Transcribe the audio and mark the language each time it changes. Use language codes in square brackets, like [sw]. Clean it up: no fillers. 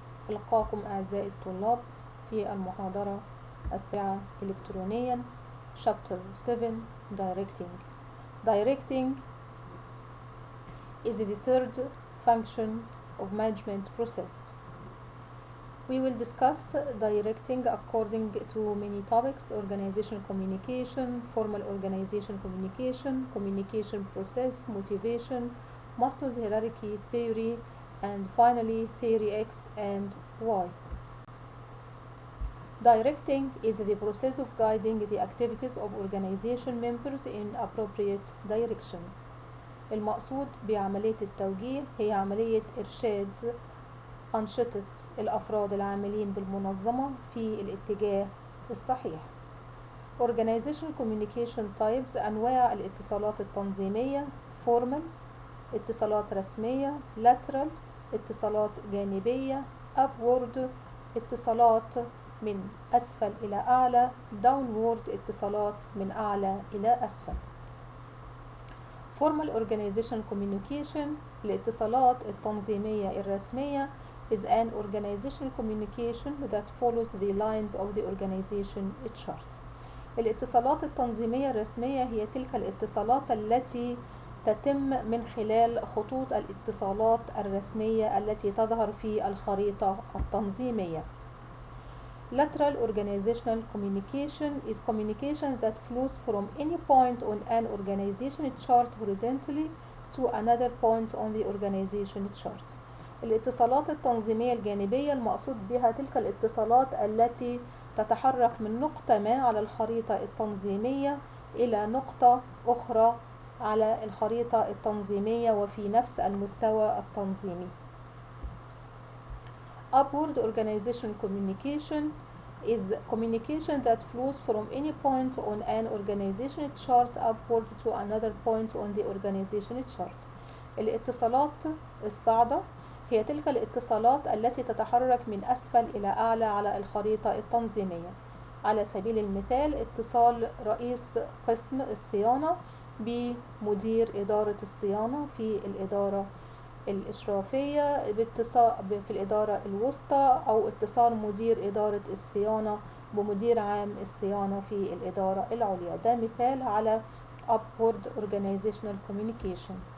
[ar] ألقاكم أعزائي الطلاب في المحاضرة الساعة إلكترونيا [en] Chapter 7 Directing. Directing is the third function of management process. We will discuss directing according to many topics: organization communication, formal organization communication, communication process, motivation, Maslow's hierarchy theory, and finally theory X and Y. Directing is the process of guiding the activities of organization members in appropriate direction. [ar] المقصود بعملية التوجيه هي عملية إرشاد أنشطة الأفراد العاملين بالمنظمة في الاتجاه الصحيح. [en] Organizational communication types: [ar] أنواع الاتصالات التنظيمية: formal اتصالات رسمية، lateral اتصالات جانبية، upward اتصالات من أسفل إلى أعلى، downward اتصالات من أعلى إلى أسفل. [en] Formal organizational communication [ar] الاتصالات التنظيمية الرسمية [en] is an organizational communication that follows the lines of the organization chart. [ar] الاتصالات التنظيمية الرسمية هي تلك الاتصالات التي تتم من خلال خطوط الاتصالات الرسمية التي تظهر في الخريطة التنظيمية. [en] Lateral organizational communication is communication that flows from any point on an organization chart horizontally to another point on the organization chart. [ar] الاتصالات التنظيمية الجانبية المقصود بها تلك الاتصالات التي تتحرك من نقطة ما على الخريطة التنظيمية إلى نقطة أخرى على الخريطة التنظيمية وفي نفس المستوى التنظيمي. [en] Upward organizational communication is communication that flows from any point on an organization chart upward to another point on the organization chart. [ar] الاتصالات الصاعدة هي تلك الاتصالات التي تتحرك من أسفل إلى أعلى على الخريطة التنظيمية. على سبيل المثال اتصال رئيس قسم الصيانة بمدير إدارة الصيانة في الإدارة الإشرافية في الإدارة الوسطى، أو اتصال مدير إدارة الصيانة بمدير عام الصيانة في الإدارة العليا. ده مثال على [en] upward organizational communication.